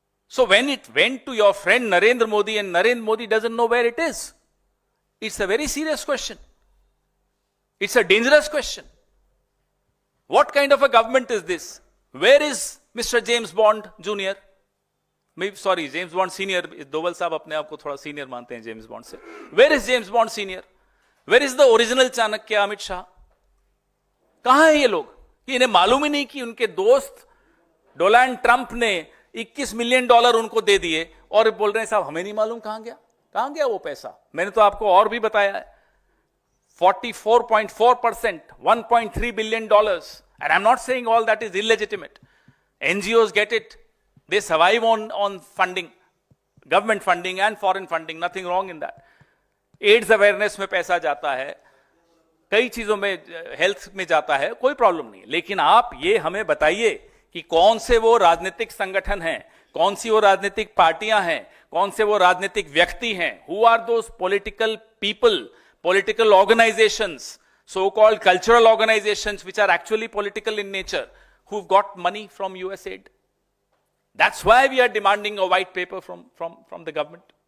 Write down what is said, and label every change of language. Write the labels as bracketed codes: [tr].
[en] So when it went to your friend Narendra Modi and Narendra Modi doesn't know where it is, it's a very serious question. It's a dangerous question. What kind of a government is this? Where is Mr. James Bond Jr.? [hi] Sorry, James bond senior, Doval साहब अपने आप को थोड़ा senior मानते हैं James bond से। [en] Where is James Bond senior? Where is the original Chanakya Amit Shah? [hi] कहां है ये लोग? इन्हें मालूम ही नहीं कि उनके दोस्त डोनाल्ड ट्रंप ने $21 मिलियन उनको दे दिए और बोल रहे हैं साहब हमें नहीं मालूम कहां गया वो पैसा। मैंने तो आपको और भी बताया है, 44.4%, $1.3 billion, [en] and I'm not saying all that is illegitimate. NGOs get it. They survive on funding, government funding and foreign funding, nothing wrong in that. [hi] AIDS awareness में पैसा जाता है, कई चीजों में, हेल्थ में जाता है, कोई प्रॉब्लम नहीं। लेकिन आप ये हमें बताइए कि कौन से वो राजनीतिक संगठन हैं, कौन सी वो राजनीतिक पार्टियां हैं, कौन से वो राजनीतिक व्यक्ति हैं, [en] who are those political people, political organizations, so-called cultural organizations which are actually political in nature, who've got money from USAID. That's why we are demanding a white paper from the government.